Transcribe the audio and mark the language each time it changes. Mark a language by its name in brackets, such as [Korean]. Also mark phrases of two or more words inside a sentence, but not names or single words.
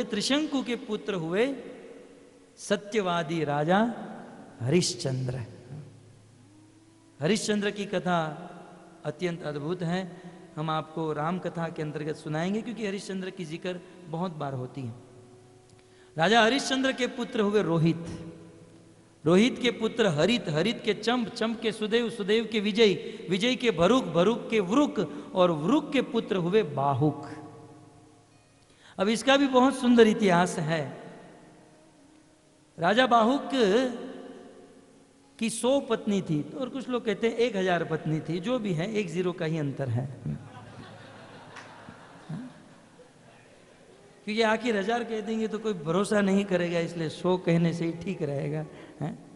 [Hindi] त्रिशंकु के पुत्र हुए सत्यवादी राजा हरिश्चंद्र। हरिश्चंद्र की कथा अत्यंत अद्भुत हैं। हम आपको राम कथा के अंतर्गत सुनाएंगे, क्योंकि हरिश्चंद्र की जिक्र बहुत बार होती है। राजा हरिश्चंद्र के पुत्र हुए रोहित, रोहित के पुत्र हरित, हरित के चंप, चंप के सुदेव, सुदेव के विजय, विजय के भरुक, भरुक के वृक, और वृक के पुत्र हुए बाहुक। अब इसका भी बहुत सुंदर इतिहास है। राजा बाहुक की 100 पत्नी थी, और कुछ लोग कहते हैं 1000 पत्नी थी, जो भी है 1 0 का ही अंतर है, क्योंकि आखिर 1000 कह देंगे तो कोई भरोसा नहीं करेगा, इसलिए 100 कहने से ही ठीक रहेगा है?